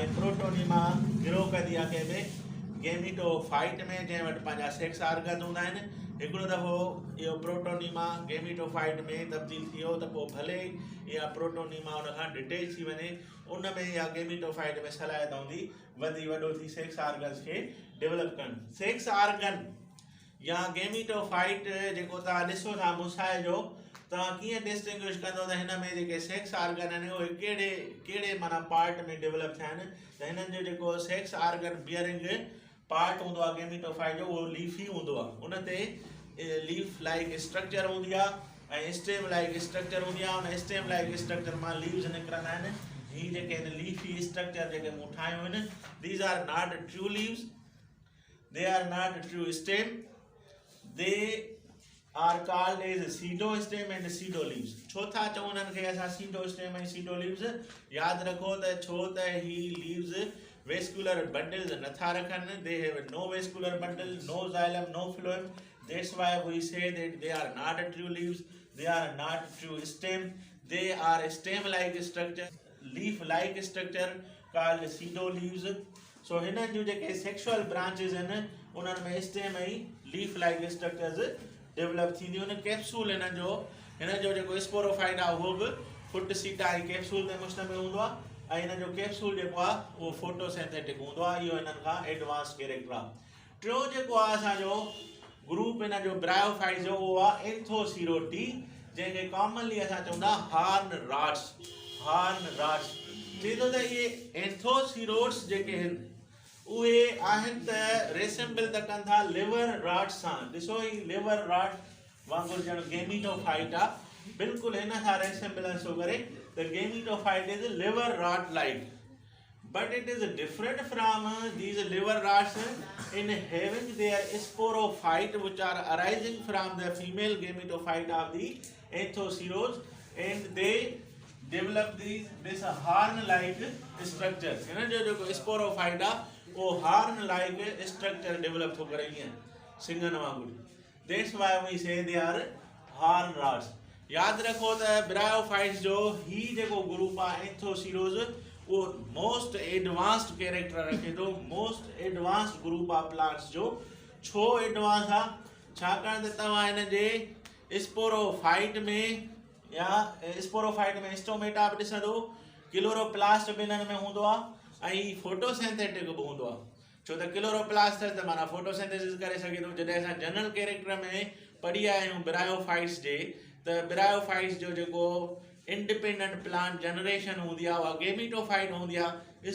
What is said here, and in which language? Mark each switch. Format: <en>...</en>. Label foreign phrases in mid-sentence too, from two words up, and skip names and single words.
<sd>ऐं प्रोटोनीमा ग्रो कंदी आहे कंहिंमें गेमिटोफाइट में, जंहिं वटि पंहिंजा</sd> <en>sex organ</en> <sd>हूंदा आहिनि। हिकिड़ो दफ़ो इहो प्रोटोनीमा गेमिटोफाइट में तब्दील थी वियो त पोइ भले इहा प्रोटोनीमा उन खां डिटेच थी वञे, उन में इहा गेमिटोफाइट में सलाहियत हूंदी वधी वॾो थी</sd> <en>sex organs</en> <sd>खे डेवलप कनि।</sd> <en>sex organ</en> <sd>या गेमिटोफाइट जेको तव्हां ॾिसो था मुसाए जो, तव्हां कीअं डिस्टिंग्विश कंदो त हिन में जेके</sd> <en>sex organ</en> <sd>आहिनि उहे कहिड़े माना पार्ट में डेवलप थिया आहिनि। त हिननि जो जेको</sd> <en>sex organ bearing part</en> <sd>हूंदो आहे गेमिटोफाइट जो, उहो लीफी हूंदो आहे। उन ते</sd> <en>leaf like structure</en> <sd>हूंदी आहे ऐं</sd> <en>stem like structure</en> <sd>हूंदी आहे। उन</sd> <en>stem like structure</en> <sd>मां लीव्स निकिरंदा आहिनि। ही जेके आहिनि</sd> <en>leafy structure</en> <sd>जेके मूं ठाहियूं आहिनि,</sd> <en>These are not true leaves, they are not true stem, they are called as pseudo stem and pseudo leaves.</en> <sd>छो था चऊं उन्हनि खे असां</sd> <en>pseudo stem</en> <sd>ऐं</sd> <en>pseudo leaves?</en> <sd>यादि रखो त छो त ही लीव्स</sd> <en>vascular bundles</en> <sd>नथा रखनि।</sd> <en>They have no vascular bundle, no xylem, no phloem. That's why we say that they are not true leaves, they are not true stem, they are stem like structure, leaf like structure called pseudo leaves.</en> <sd>सो हिननि जूं जेके</sd> <en>sexual branches</en> <sd>आहिनि उन्हनि में स्टेम ऐं</sd> <en>leaf like structures</en> <sd>डेवलप थींदियूं आहिनि। कैप्सूल हिन जो जेको स्पोरोफाइट आहे उहो बि</sd> <en>foot seta</en> <sd>ऐं कैप्सूल ते मुश्तमिल हूंदो आहे। ऐं हिन जो कैप्सूल जेको आहे उहो फोटोसिंथेटिक हूंदो आहे। इहो हिननि खां</sd> <en>advance character</en> <sd>आहे। टियों जेको आहे असांजो ग्रुप हिन जो ब्रायोफाइट जो, उहो आहे एंथोसीरोटी, जंहिंखे कॉमनली असां चवंदा</sd> <en>horn worts. horn worts</en> <sd>थींदो त इहे एंथोसीरोट्स जेके आहिनि उहे आहिनि त रेसेंबल त कनि था</sd> <en>liver worts</en> <sd>सां। ॾिसो ही</sd> <en>liver wort</en> <sd>वांगुरु ॼण गेमिटोफाइट आहे, बिल्कुलु हिन सां रेसेंबलेंस थो करे।</sd> <en>The gametophyte is liver rot like, but it is different from these liver rots in having their sporophyte, which are arising from the female gametophyte of the anthoceros, and they develop this horn-like structure.</en> <sd>हिन जो जेको sporophyte आहे वो</sd> <en>horn-like structure develop</en> <sd>थो करे ईअं सिंगन वांगुरु।</sd> <en>That's why we say they are horn rots.</en> <sd>यादि रखो त ब्रायोफाइट्स जो ही जेको ग्रुप आहे एंथोसीरोज, उहो</sd> <en>most advanced character</en> <sd>रखे थो,</sd> <en>most advanced group</en> <sd>आहे प्लांट्स जो। छो एडवांस आहे? छाकाणि त तव्हां हिन जे स्पोरोफाइट में या स्पोरोफाइट में स्टोमेटा बि ॾिसंदो, क्लोरोप्लास्ट बि हिननि में हूंदो आहे ऐं फोटोसिंथेटिक बि हूंदो आहे। छो त क्लोरोप्लास्ट त माना फोटोसिंथेसिस करे सघे थो। जॾहिं असां</sd> <en>general character</en> <sd>में पढ़ी आया आहियूं ब्रायोफाइट्स जे, त ब्रायोफाइट्स जो जेको</sd> <en>independent plant generation</en> <sd>हूंदी आहे उहा गेमिटोफाइट हूंदी आहे।</sd>